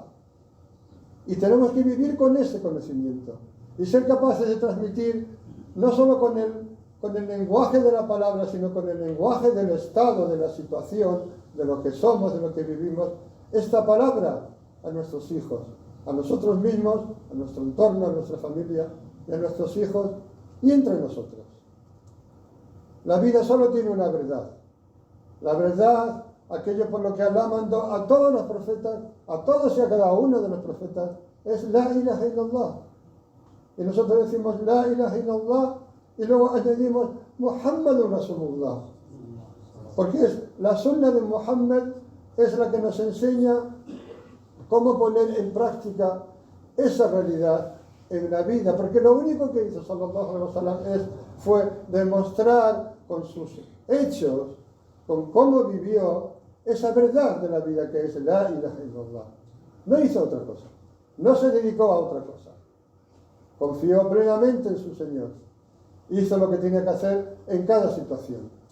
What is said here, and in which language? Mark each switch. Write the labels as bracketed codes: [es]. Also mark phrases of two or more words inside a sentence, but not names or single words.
[es] Y tenemos que vivir con ese conocimiento y ser capaces de transmitir no solo con el lenguaje de la palabra, sino con el lenguaje del estado, de la situación, de lo que somos, de lo que vivimos, esta palabra a nuestros hijos, a nosotros mismos, a nuestro entorno, a nuestra familia y a nuestros hijos y entre nosotros. La vida solo tiene una verdad. La verdad, aquello por lo que Allah mandó a todos los profetas, a todos y a cada uno de los profetas, es [ar] لا إله إلا الله. [es] Y nosotros decimos [ar] لا إله إلا الله [es] y luego añadimos [ar] محمد رسول الله. [es] Porque la sunna de Muhammad es la que nos enseña cómo poner en práctica esa realidad en la vida. Porque lo único que hizo [ar] صلى الله عليه وسلم [es] fue demostrar con sus hechos, con cómo vivió esa verdad de la vida que es [ar] لا إله إلا الله. [es] No hizo otra cosa, no se dedicó a otra cosa. Confió plenamente en su Señor. Hizo lo que tenía que hacer en cada situación.